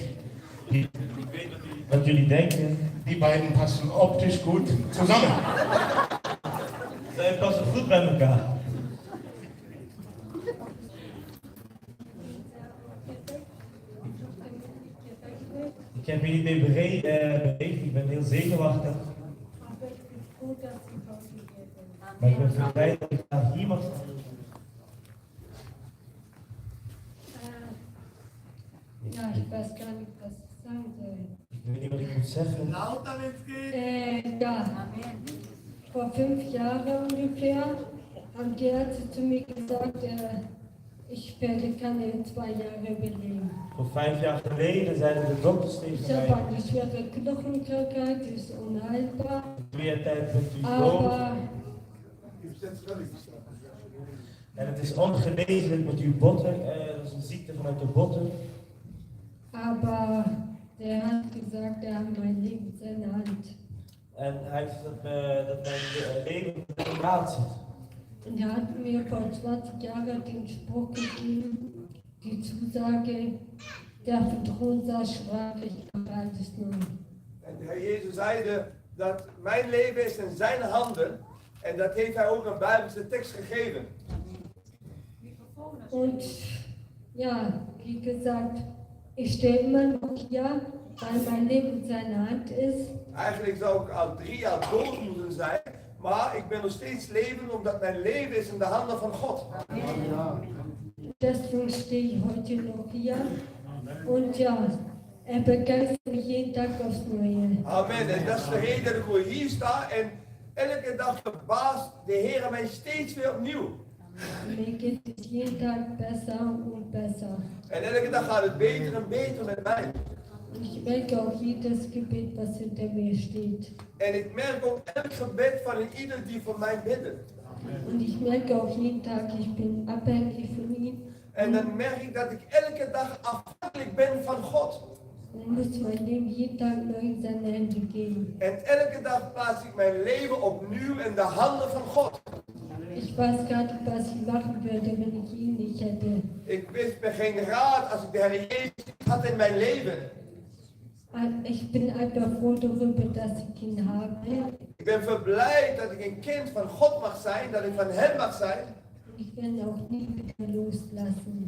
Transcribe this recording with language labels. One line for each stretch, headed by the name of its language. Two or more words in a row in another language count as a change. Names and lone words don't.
Dutch: Ik weet wat jullie denken.
German: Die beiden passen optisch gut zusammen.
Dutch: Zij passen goed bij elkaar. Ik heb hier niet mee beweegd, ik ben heel zenuwachtig. Maar ik ben zo blij dat ik daar hier mag staan.
German: Ja, ich weiß gar nicht, was ich sagen soll.
Dutch: Ik weet niet wat ik moet zeggen.
German: Ja, vor 5 Jahren ungefähr haben die Ärzte zu mir gesagt, ich werde keine 2 Jahre überleben.
Dutch: Voor 5 jaar geleden zeiden de dokters tegen
German: Ich habe
Dutch: mij,
German: eine schwere Knochenkrankheit, die ist unheilbar.
Dutch: meer tijd bent u dood.
German: Aber
Dutch: En het is ongeneeslijk met uw botten, dat is een ziekte vanuit de botten.
German: Aber der hat gesagt, er hat mein Leben in seiner Hand.
Dutch: En hij heeft dat mijn leven in de maat zit.
German: Und er hat mir vor 20 Jahren den Spruch gegeben, die Zusage, der Vertrauenssaal sprach, ich mache alles neu.
Dutch: En de Heer Jezus zeide dat mijn leven is in zijn handen. En dat heeft hij ook een Bijbelse tekst gegeven.
German: Und ja, wie gesagt, ich stehe immer noch hier, weil mein Leben in seiner Hand ist.
Dutch: Eigenlijk zou ik al 3 jaar dood moeten zijn, maar ik ben nog steeds levend omdat mijn leven is in de handen van God.
German: Deswegen stehe ich heute noch hier. Und ja, er begeistert mich jeden Tag aufs Neue. Amen.
Dutch: En dat is de reden dat ik gewoon hier sta en elke dag verbaast de Heer mij steeds weer opnieuw.
German: Mir geht es jeden Tag besser und besser.
Dutch: En elke dag gaat het beter en beter met mij.
German: Ich merke auch jedes Gebet, was hinter mir steht.
Dutch: En ik merk ook elk gebed van ieder die voor mij bidden.
German: Und ich merke auch jeden Tag, ich bin abhängig von ihm.
Dutch: En dan merk ik dat ik elke dag afhankelijk ben van God.
German: Und muss mein Leben jeden Tag neu in seine Hände geben.
Dutch: En elke dag plaats ik mijn leven opnieuw in de handen van God.
German: Ich weiß gar nicht, was ich machen würde, wenn ich ihn nicht hätte.
Dutch: Ik wist me geen raad als ik de Heer Jezus niet had in mijn leven.
German: Ich bin einfach froh darüber, dass ich ihn habe.
Dutch: Ik ben verblijd dat ik een kind van God mag zijn, dat ik van Hem mag zijn.
German: Und ich werde ihn auch nie wieder loslassen.